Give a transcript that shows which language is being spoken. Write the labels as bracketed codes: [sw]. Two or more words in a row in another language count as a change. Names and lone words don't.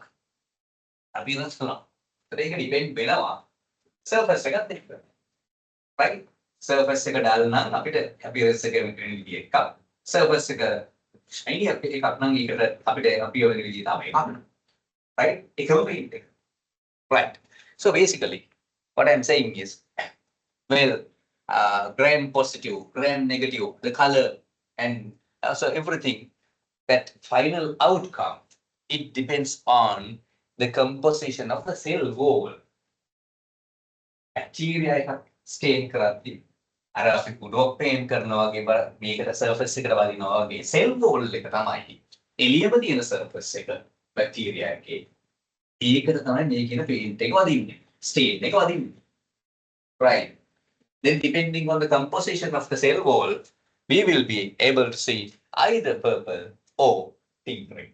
[si] අපිරස් තුනක්. ඒක ඩිපෙන්ඩ් වෙනවා සර්ෆස් එකත් එක්ක. රයිට් සර්ෆස් එක ඩල් නම් අපිට අපිරස් එක වෙන විදිය එකක්. සර්ෆස් එක ෂයිනි එකක් නම් ඒකට අපිට අපිය වෙන විදිය තමයි එකක්. රයිට් ඒකම පේන්ට් එක. [en] Right. So basically, what I'm saying is, well, gram positive, gram negative, the color, and so everything, that final outcome, it depends on the composition of the cell wall. [si] Bacteria එකක් stain කරද්දී අර අපි කුඩොක් පේන් කරනවා වගේ මේකට surface එකට වදිනවා වගේ [en] cell wall [si] එක තමයි එළියම තියෙන surface එක bacteria එකේ. ඒකට තමයි මේ කියන paint එක වදින්නේ. Stain එක වදින්නේ. [en] Right. Then depending on the composition of the cell wall, we will be able to see either purple or pink red.